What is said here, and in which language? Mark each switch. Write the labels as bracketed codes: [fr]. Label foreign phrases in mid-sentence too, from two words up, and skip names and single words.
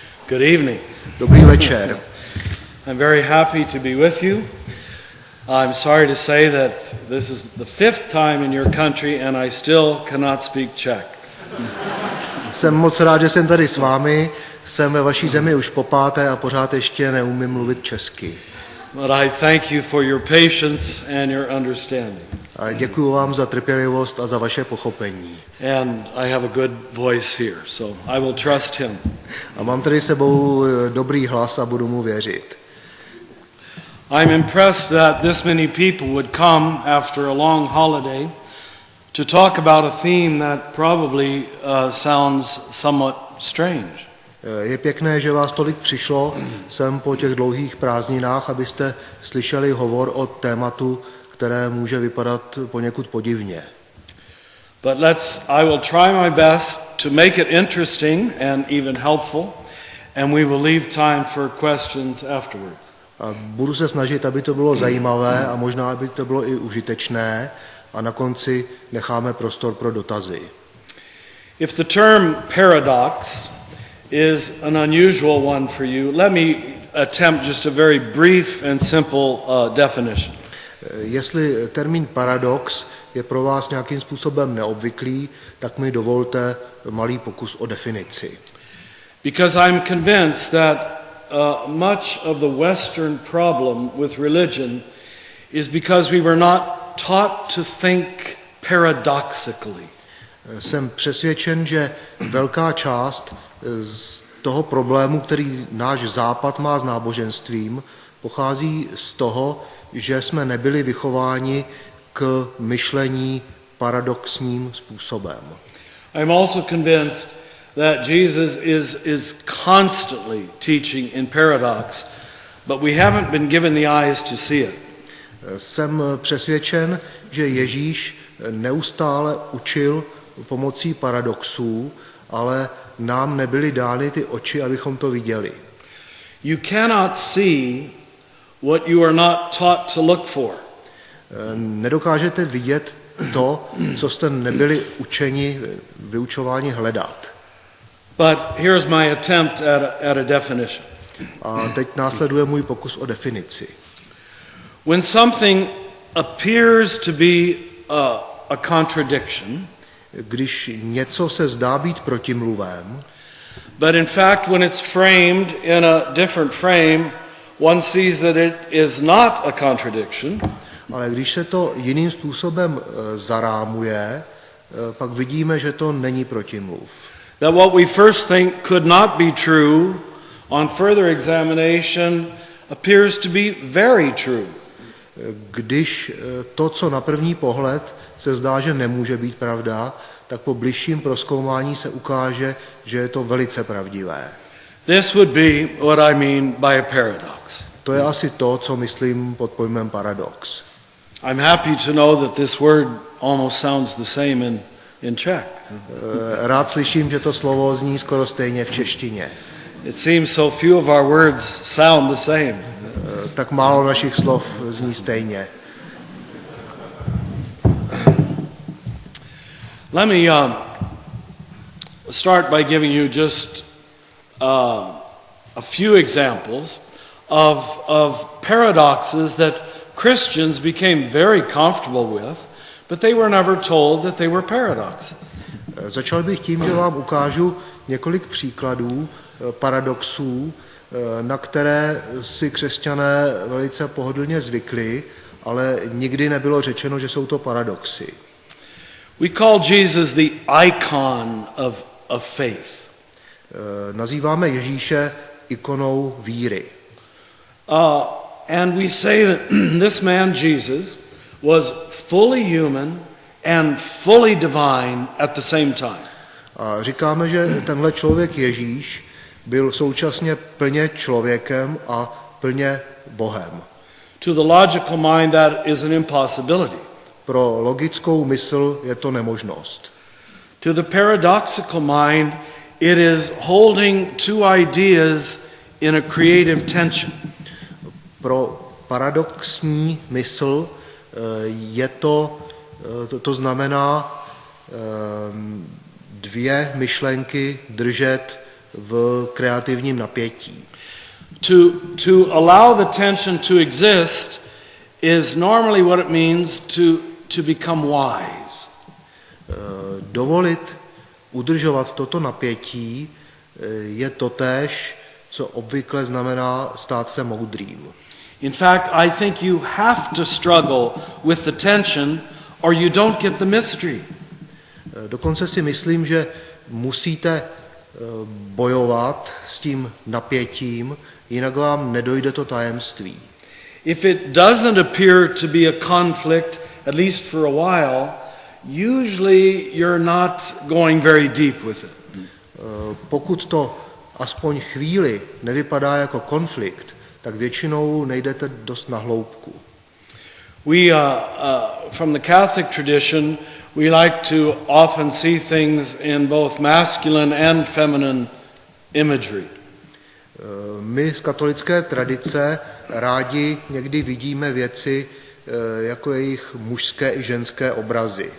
[en] Good evening. [cs] Dobrý večer. [en] I'm very happy to be with you. I'm sorry to say that this is the 5th time in your country and I still cannot speak Czech. [cs] Jsem moc rád, že jsem tady s vámi. Jsem ve vaší zemi už po 5. a pořád ještě neumím mluvit česky. [en] But I thank you for your patience and your understanding. [cs] A děkuji vám za trpělivost a za vaše pochopení. [en] And I have a good voice here, so I will trust him. [cs] A mám tady sebou dobrý hlas a budu mu věřit. [en] I'm impressed that this many people would come after a long holiday to talk about a theme that probably sounds somewhat strange. [cs] Je pěkné, že vás tolik přišlo sem po těch dlouhých prázdninách, abyste slyšeli hovor o tématu, které může vypadat poněkud podivně. [en] But I will try my best to make it interesting and even helpful, and we will leave time for questions afterwards. [cs] A budu se snažit, aby to bylo zajímavé a možná, aby to bylo i užitečné a na konci necháme prostor pro dotazy. [en] If the term paradox is an unusual one for you, let me attempt just a very brief and simple definition. [cs] Jestli termín paradox je pro vás nějakým způsobem neobvyklý, tak mi dovolte malý pokus o definici. [en] Because I'm convinced that much of the Western problem with religion is because we were not taught to think paradoxically. [cs] Jsem přesvědčen, že velká část z toho problému, který náš Západ má s náboženstvím, pochází z toho, že jsme nebyli vychováni k myšlení paradoxním způsobem. [en] I'm also convinced that Jesus is constantly teaching in paradox, but we haven't been given the eyes to see it. [cs] Jsem přesvědčen, že Ježíš neustále učil pomocí paradoxů, ale nám nebyly dány ty oči, abychom to viděli. [en] You cannot see what you are not taught to look for. [cs] Nedokážete vidět to, co jste nebyli vyučováni hledat. [en] But here's my attempt at a definition. [cs] A teď následuje můj pokus o definici. [en] When something appears to be a contradiction, [cs] když něco se zdá být protimluvem, [en] but in fact when it's framed in a different frame, one sees that it is not a contradiction. [cs] Ale když se to jiným způsobem zarámuje, pak vidíme, že to není protimluv. [en] That what we first think could not be true, on further examination appears to be very true. [cs] Když to, co na první pohled se zdá, že nemůže být pravda, tak po bližším prozkoumání se ukáže, že je to velice pravdivé. [en] This would be what I mean by a paradox. [cs] To je asi to, co myslím pod pojmem paradox. [en] I'm happy to know that this word almost sounds the same in Czech. [cs] Rád slyším, že to slovo zní skoro stejně v češtině. [en] It seems so few of our words sound the same. [cs] Tak málo našich slov zní stejně. [en] Let me start by giving you just a few examples of paradoxes that Christians became very comfortable with, but they were never told that they were paradoxes. [cs] Začal bych tím, že vám ukážu několik příkladů paradoxů, na které si křesťané velice pohodlně zvykli, ale nikdy nebylo řečeno, že jsou to paradoxy. [en] We call Jesus the icon of faith. [cs] Nazýváme Ježíše ikonou víry. [en] And we say that this man Jesus was fully human and fully divine at the same time. [cs] A říkáme, že tenhle člověk Ježíš byl současně plně člověkem a plně Bohem. [en] To the logical mind that is an impossibility. [cs] Pro logickou mysl je to nemožnost. [en] To the paradoxical mind, it is holding two ideas in a creative tension. [cs] Pro paradoxní mysl je to znamená dvě myšlenky držet v kreativním napětí. [en] To allow the tension to exist is normally what it means to become wise. [cs] Dovolit udržovat toto napětí je totéž, co obvykle znamená stát se moudrým. [en] In fact, I think you have to struggle with the tension or you don't get the mystery. [cs] Dokonce si myslím, že musíte bojovat s tím napětím, jinak vám nedojde to tajemství. [en] If it doesn't appear to be a conflict, at least for a while, usually you're not going very deep with it. [cs] Pokud to aspoň chvíli nevypadá jako konflikt, tak většinou nejdete dost na hloubku. [en] We, from the Catholic tradition, we like to often see things in both masculine and feminine imagery. [cs] My z katolické tradice rádi někdy vidíme věci jako jejich mužské i ženské obrazy.